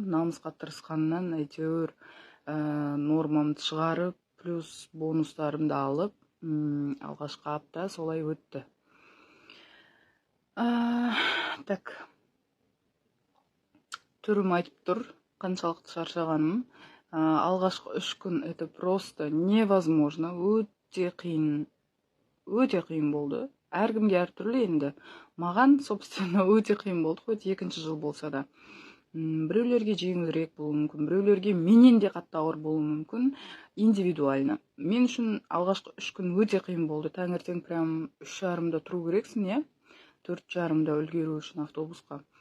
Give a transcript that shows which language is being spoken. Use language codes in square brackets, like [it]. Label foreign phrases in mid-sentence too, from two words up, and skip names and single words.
[kk] Намысқа тырысқаннан әйтеуір нормамды шығарып, плюс бонустарымды алып, алғашқы апта солай өтті. Так, түрім айтып тұр, қаншалықты шаршағаным. Алғашқы 3 күн [ru] это просто невозможно, [kk] өте қиын болды. Әркімге әртүрлі енді. Маған, собственно, өте қиын болды, хоть екінші жыл болса да. Біреулерге жеңілірек болуы мүмкін, біреулерге менен де қатты ауыр болуы мүмкін, индивидуально. Мен үшін алғашқы 3 күн өте қиын болды. Таңертең прям 3:30-да тұру керексің, 4:30-да үлгеру үшін автобусқа.